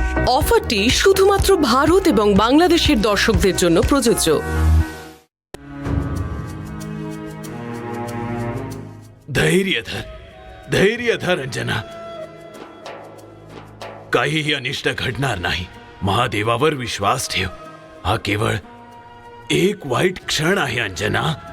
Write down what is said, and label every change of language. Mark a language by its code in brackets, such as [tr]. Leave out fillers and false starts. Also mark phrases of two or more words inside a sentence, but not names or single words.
[bn] অফারটি শুধুমাত্র ভারত এবং বাংলাদেশের দর্শকদের জন্য প্রযোজ্য। [mr] धैर्य धर अंजना, काहीही अनिष्ट घडणार नाही. महादेवावर विश्वास ठेव. हा केवळ एक वाईट क्षण आहे अंजना.